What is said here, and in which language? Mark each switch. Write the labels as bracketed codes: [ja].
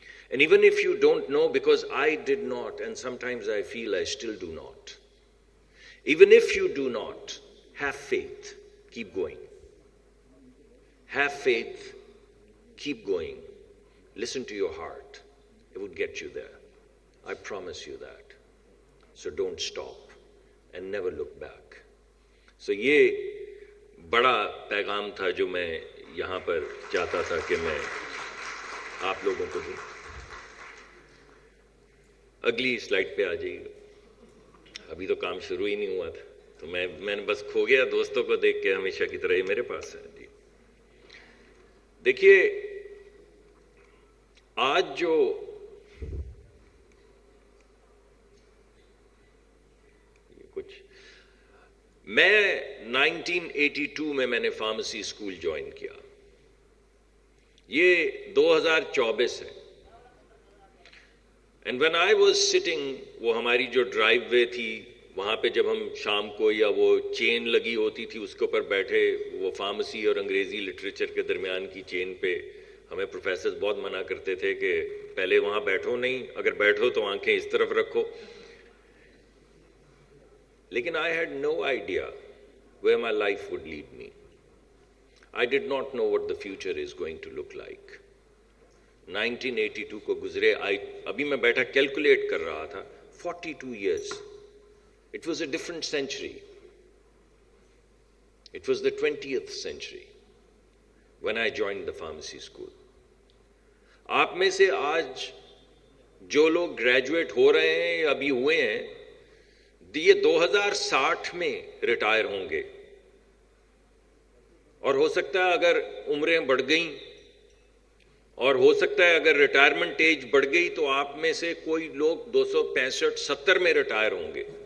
[en] And even if you don't know, because I did not, and sometimes I feel I still do not, even if you do not, have faith, keep going. Have faith, keep going. Listen to your heart. It would get you there. I promise you that. So don't stop and never look back. [ur] So یہ بڑا پیغام تھا جو میں یہاں پر چاہتا تھا کہ میں آپ لوگوں کو دوں. اگلی سلائڈ پہ آ جائیے گا. ابھی تو کام شروع ہی نہیں ہوا تھا تو میں نے بس کھو گیا دوستوں کو دیکھ کے، ہمیشہ کی طرح یہ میرے پاس ہے. جی دیکھیے آج جو میں 1982 میں نے فارمیسی اسکول جوائن کیا، یہ 2024 ہے. [en] and when I was sitting, [ur] وہ ہماری جو ڈرائیو وے تھی وہاں پہ جب ہم شام کو یا وہ چین لگی ہوتی تھی اس کے اوپر بیٹھے، وہ فارمیسی اور انگریزی لٹریچر کے درمیان کی چین پہ، ہمیں پروفیسرز بہت منع کرتے تھے کہ پہلے وہاں بیٹھو نہیں، اگر بیٹھو تو آنکھیں اس طرف رکھو. [en] لیکن I had no idea where my life would lead me. I did not know what the future is going to look like. [ur] 1982 کو گزرے، ابھی میں بیٹھا کیلکولیٹ کر رہا تھا، 42 years. [en] It was a different century. It was the 20th century when I joined the pharmacy school. [ur] آپ میں سے آج جو لوگ گریجویٹ ہو رہے ہیں یا ابھی ہوئے ہیں، یہ 2060 میں ریٹائر ہوں گے، اور ہو سکتا ہے اگر عمریں بڑھ گئیں، اور ہو سکتا ہے اگر ریٹائرمنٹ ایج بڑھ گئی تو آپ میں سے کوئی لوگ 265-70 میں ریٹائر ہوں گے.